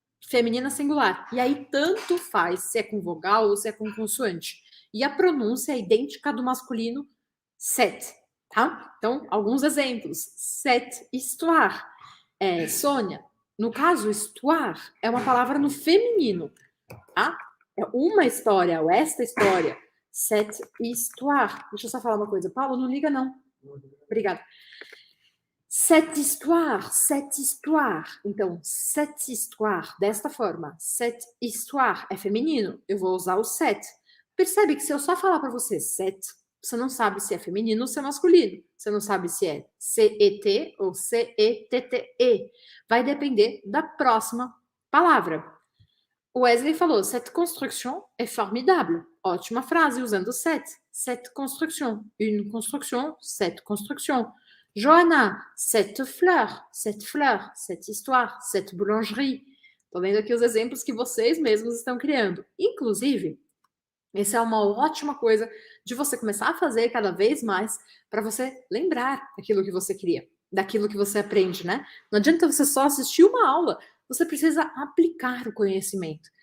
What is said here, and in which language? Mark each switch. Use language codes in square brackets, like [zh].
[pt] Feminina singular. E aí, tanto faz se é com vogal ou se é com consoante. E a pronúncia é idêntica à do masculino set. tá? Então, alguns exemplos. [fr] Cette histoire. [pt] Sônia, no caso, histoire é uma palavra no feminino, tá? É uma história, ou esta história. [fr] Cette histoire. [pt] Deixa eu só falar uma coisa. Paulo, não liga, não. Obrigada. [fr] Cette histoire, cette histoire. [pt] Então, [fr] cette histoire, [pt] desta forma. [fr] Cette histoire [pt] é feminino. Eu vou usar o cette. Percebe que se eu só falar para você cette, você não sabe se é feminino ou se é masculino. Você não sabe se é C-E-T ou C-E-T-T-E. Vai depender da próxima palavra. O Wesley falou, [fr] cette construction est formidable. [pt] Ótima frase usando cette. [fr] Cette construction. Une construction, cette construction. Joana, cette fleur, cette histoire, cette boulangerie. [pt] Estou vendo aqui os exemplos que vocês mesmos estão criando. Inclusive, essa é uma ótima coisa de você começar a fazer cada vez mais para você lembrar daquilo que você cria, daquilo que você aprende, né? Não adianta você só assistir uma aula, você precisa aplicar o conhecimento.